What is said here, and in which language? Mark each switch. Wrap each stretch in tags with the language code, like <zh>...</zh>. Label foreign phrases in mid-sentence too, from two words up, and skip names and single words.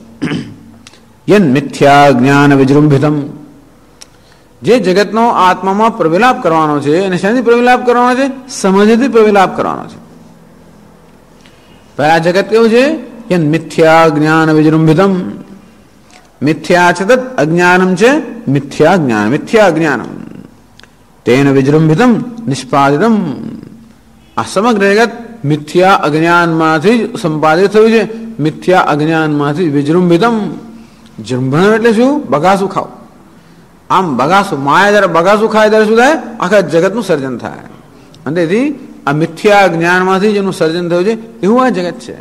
<sa>यन मिथ्या ज्ञान विजृंभितम.</sa> <gu>જે જગતનો આત્મામાં પ્રવિલાપ કરવાનો છે, અને શાથી પ્રવિલાપ કરવાનો છે? સમજથી પ્રવિલાપ કરવાનો છે. પહેલા જગત કેવું છે?</gu> <sa>यन मिथ्या ज्ञान विजृंभितम. मिथ्या च तत् अज्ञानम च मिथ्या ज्ञान मिथ्या अज्ञानम तेन विजृंभितम निष्पादितम।</sa> <gu>આ સમગ્ર જગત મિથ્યા अज्ञानમાંથી સંપાદિત થયું છે, મિથ્યા અજ્ઞાનમાંથી વિજૃંભિતમ। જૃંભણ એટલે શું? બગાસું ખાવ। આમ બગાસું, માયા જ્યારે બગાસું ખાય ત્યારે શું થાય? આખા જગતનું સર્જન થાય। અને તેથી આ મિથ્યા જ્ઞાનમાંથી જેનું સર્જન થયું છે એવું આ જગત છે।</gu>